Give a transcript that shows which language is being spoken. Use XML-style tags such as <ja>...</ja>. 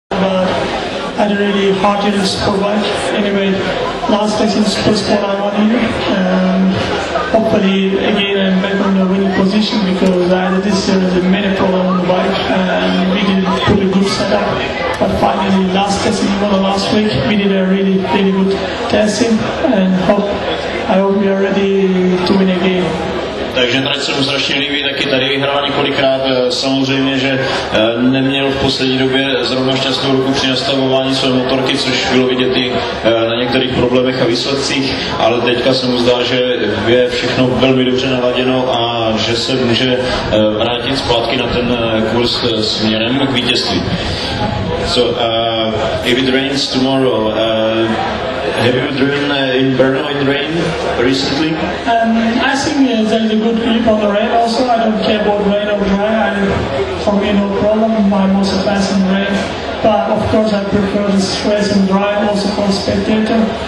<en>had a really hard year in sport bike. Anyway, last place in super sport I won here, and hopefully again I'm back on the winning position because I had this year many problems on the bike and we did a pretty good setup. But finally, last testing last week, we did a really good testing, and I hope we are ready to win again.</en> <cs>Takže trať se mu strašně líbí, taky tady vyhrál několikrát. Samozřejmě, že neměl v poslední době zrovna šťastnou ruku při nastavování své motorky, což bylo vidět i na některých problémech a výsledcích, ale teďka se mu zdá, že je všechno velmi dobře naladěno a že se může vrátit zpátky na ten kurz směrem k vítězství.</cs> <en>So, if it rains tomorrow, have you driven in Brno in rain recently? I think there is a good grip on the rain also. I don't care about rain or dry. For me, no problem. I'm also fast in rain. But of course, I prefer the stress and dry also for spectator.</en>